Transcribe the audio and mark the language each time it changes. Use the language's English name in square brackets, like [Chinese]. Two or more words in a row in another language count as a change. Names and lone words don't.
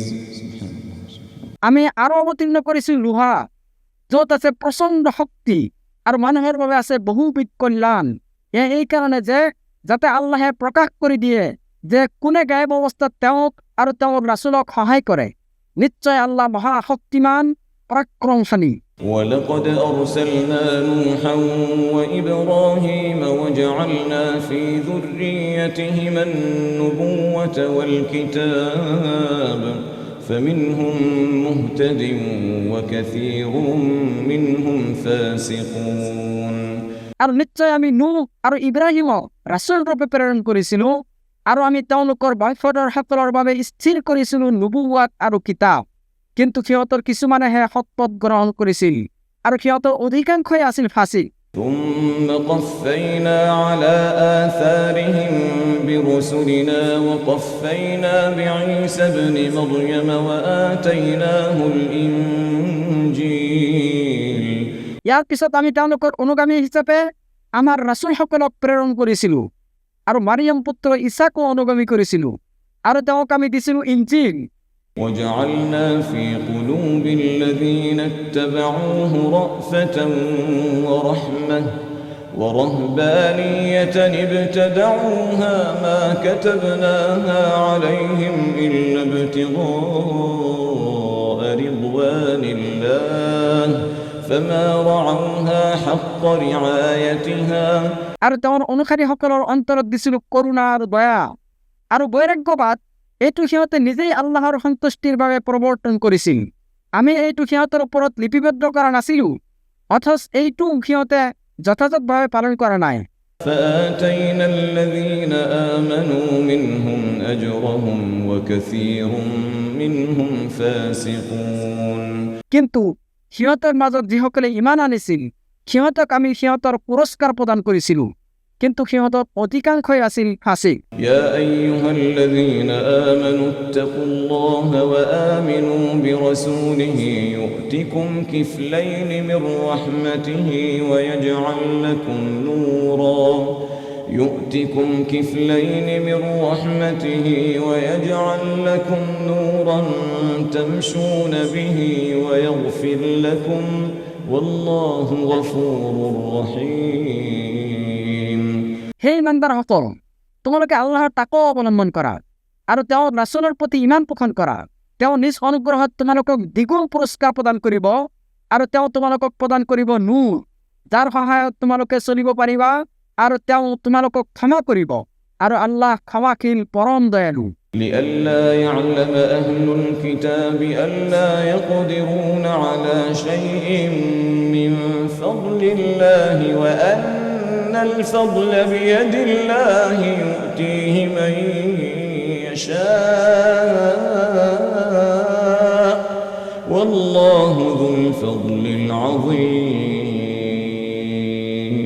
[Assamese] আমি আৰু অৱতীৰ্ণ কৰিছো লোহা, য'ত আছে প্ৰচণ্ড শক্তি আৰু মানুহৰ বাবে আছে বহুবিধ কল্যাণ। এই কাৰণে যে যাতে আল্লাহে প্ৰকাশ কৰি দিয়ে যে কোনে গায়ব অৱস্থাত তেওঁক আৰু তেওঁৰ ৰাসূলক সহায় কৰে। নিশ্চয় আল্লাহ মহা শক্তিমান পৰাক্ৰমশালী। [Arabic] ولقد أرسلنا نوحا وإبراهيم وجعلنا في ذريتهما النبوة والكتاب فمنهم مهتد وكثير منهم فاسقون [Assamese] আৰু নিশ্চয় আমি নূহ আৰু ইব্ৰাহিমক ৰাসূল ৰূপে প্ৰেৰণ কৰিছিলো আৰু আমি তেওঁলোকৰ বংশধৰসকলৰ বাবে স্থিৰ কৰিছিলো নবুৱাত আৰু কিতাপ, কিন্তু সিহঁতৰ কিছুমানেহে সৎপথ গ্ৰহণ কৰিছিল আৰু সিহঁতৰ অধিকাংশই আছিল ফাঁসিক। [Arabic] ثم قفينا على آثارهم برسلنا وقفينا بعيسى ابن مريم وآتيناه الإنجيل [Assamese] ইয়াৰ পিছত আমি তেওঁলোকৰ অনুগামী হিচাপে আমাৰ ৰাসূলসকলক প্ৰেৰণ কৰিছিলো আৰু মাৰিয়াম পুত্ৰ ঈসাকো অনুগামী কৰিছিলো আৰু তেওঁক আমি দিছিলো ইঞ্জিল। [Arabic] وجعلنا في قلوب الذين اتبعوه رأفة ورحمة ورهبانية ابتدعوها ما كتبناها عليهم إلا ابتغاء رضوان الله فما رعوها حق رعايتها [Assamese] আৰু তেওঁৰ অনুসাৰীসকলৰ অন্তৰত দিছিলো কৰুণা আৰু দয়া আৰু বৈৰাগ্যবাদ। এইটো সিহঁতে নিজেই আল্লাহৰ সন্তুষ্টিৰ বাবে প্ৰৱৰ্তন কৰিছিল। আমি এইটো সিহঁতৰ ওপৰত লিপিবদ্ধ কৰা নাছিলো, অথচ এইটো সিহঁতে যথাযথভাৱে পালন কৰা নাই। [Arabic] فآتينا الذين آمنوا منهم أجرهم وكثير منهم فاسقون [Assamese] কিন্তু সিহঁতৰ মাজত যিসকলে ইমান আনিছিল সিহঁতক আমি সিহঁতৰ পুৰস্কাৰ প্ৰদান কৰিছিলো কিন্তু সিহঁতৰ অধিকাংশই আছিল ফাসিক। [Arabic] يا أيها الذين آمنوا اتقوا الله وآمنوا برسوله يؤتكم كفلين من رحمته ويجعل لكم نورا ويجعل لكم نورا تمشون به ويغفر لكم والله غفور رحيم [Assamese] হে ইমানদাৰসকল, তোমালোকে আল্লাহৰ তাকৱা অৱলম্বন কৰা আৰু তেওঁৰ ৰাসূলৰ প্ৰতি ঈমান পোষণ কৰা। তেওঁ নিজ অনুগ্ৰহত তোমালোকক দ্বিগুণ পুৰস্কাৰ প্ৰদান কৰিব আৰু তেওঁ তোমালোকক প্ৰদান কৰিব নূৰ, যাৰ সহায়ত তোমালোকে চলিব পাৰিবা, আৰু তেওঁ তোমালোকক ক্ষমা কৰিব, আৰু আল্লাহ ক্ষমাশীল পৰম দয়ালু। [Arabic] لئلا يعلم أهل الكتاب ألا يقدرون على شيء من فضل الله وأن الفضل بيد الله يؤتيه من يشاء والله ذو الفضل العظيم